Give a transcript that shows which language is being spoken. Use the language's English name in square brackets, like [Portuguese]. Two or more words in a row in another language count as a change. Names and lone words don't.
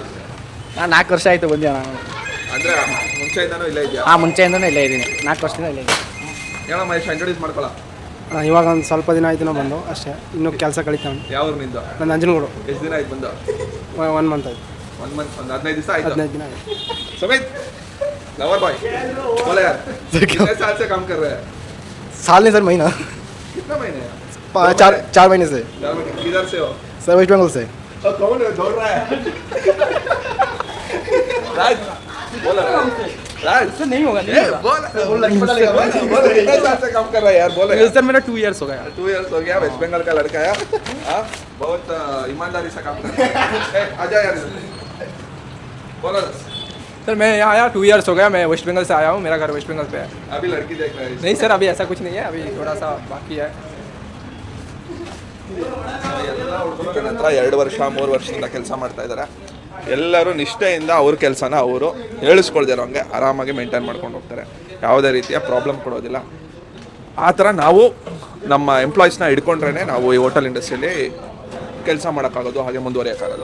[Kannada] ನಾನು 4 ವರ್ಷ ಆಯಿತು ಬಂದೆ ನಾನು. ಅಂದರೆ ಮುಂಚೆಯಿಂದನೂ ಇಲ್ಲೇ ಇದೆಯಾ? ಮುಂಚೆಯಿಂದನೂ ಇಲ್ಲೇ ಇದ್ದೀನಿ. 4 ವರ್ಷದಿಂದ ಇಲ್ಲೇ ಇದ್ದೀನಿ. ಹೇಳ ಮಹೇಶ್, ಇಂಟ್ರೊಡ್ಯೂಸ್ ಮಾಡ್ಕೊಳ್ಳ. ಇವಾಗ ಒಂದು ಸ್ವಲ್ಪ ದಿನ ಆಯಿತು ನಾವು ಬಂದು ಅಷ್ಟೇ, ಇನ್ನೂ ಕೆಲಸ ಕಳಿತಾವೆ. ಯಾವ ಊರಿನಿಂದ? ನನ್ನ ನಂಜನಗೂಡು. ಎಷ್ಟು ದಿನ ಆಯ್ತು ಬಂದು? 1 ಮಂತ್ ಆಯ್ತು. 1 ಮಂತ್, ಒಂದು 15 ದಿವಸ ಆಯ್ತು. 15 ದಿನ ಆಯ್ತು. [Hindi] समित [English] lover boy [Hindi] बोले यार कितने साल से काम कर रहे हैं? साल नहीं सर, महीना. कितना महीने? 4 महीने से. किधर से हो? सर वेस्ट बंगाल से. कौन है दौड़ रहा है? राज बोला राज सर नहीं होगा. बोल कितने साल से काम कर रहा है यार? बोले सर मेरा 2 इयर्स हो गया. 2 इयर्स हो गया. वेस्ट बंगाल का लड़का है, बहुत ईमानदारी से काम कर रहा है. आजा यार बोला. सर मैं यहाँ आया 2 इयर्स हो गया, मैं वेस्ट बंगाल से आया हूँ, मेरा घर वेस्ट बंगाल पे है। अभी लड़की देख रहा है नहीं सर अभी ऐसा कुछ नहीं है, अभी थोड़ा सा बाकी है। [Kannada] ಹುಡುಗನ ಹತ್ರ 2 ವರ್ಷ 3 ವರ್ಷದಿಂದ ಕೆಲಸ ಮಾಡ್ತಾ ಇದ್ದಾರೆ. ಎಲ್ಲರೂ ನಿಷ್ಠೆಯಿಂದ ಅವ್ರ ಕೆಲಸನ ಅವರು ಹೇಳಿಸ್ಕೊಳ್ದಿರೋ ಹಂಗೆ ಆರಾಮಾಗಿ ಮೇಂಟೈನ್ ಮಾಡ್ಕೊಂಡು ಹೋಗ್ತಾರೆ. ಯಾವುದೇ ರೀತಿಯ ಪ್ರಾಬ್ಲಮ್ ಕೊಡೋದಿಲ್ಲ. ಆ ಥರ ನಾವು ನಮ್ಮ ಎಂಪ್ಲಾಯೀಸ್ನ ಹಿಡ್ಕೊಂಡ್ರೇ ನಾವು ಈ [English] hotel industry [Kannada] ಕೆಲಸ ಮಾಡೋಕ್ಕಾಗೋದು, ಹಾಗೆ ಮುಂದುವರಿಯೋಕ್ಕಾಗೋದು.